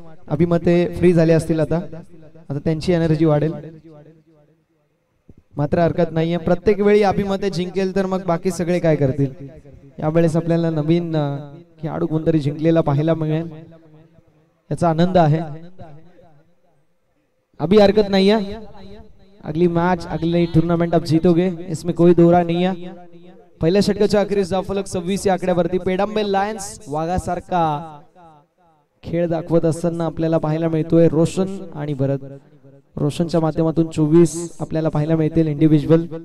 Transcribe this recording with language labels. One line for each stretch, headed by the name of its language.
Marathi: अभिमते free झाले असतील आता त्यांची एनर्जी वाढेल. मात्र हरकत नाहीये, प्रत्येक वेळी अभिमते जिंकेल तर मग बाकी सगळे काय करतील. यावेळेस आपल्याला नवीन खेळाडू कोणतरी जिंकलेला पाहायला मिळेल, याचा आनंद आहे.
Hindi: अभी हरकत नहीं है, अगली मैच अगले टूर्नामेंट आप जीतोगे, इसमें कोई दो राय नहीं है.
Marathi: पहिल्या षटकाच्या अखेरीस धावफलक 26 या आकड्यावरती पेडांबे लायन्स वाघासारखा खेळ दाखवत असताना आपल्याला पाहायला मिळतोय रोशन आणि भरत. रोशनच्या माध्यमातून 24 आपल्याला पाहायला मिळतील इंडिव्हिज्युअल.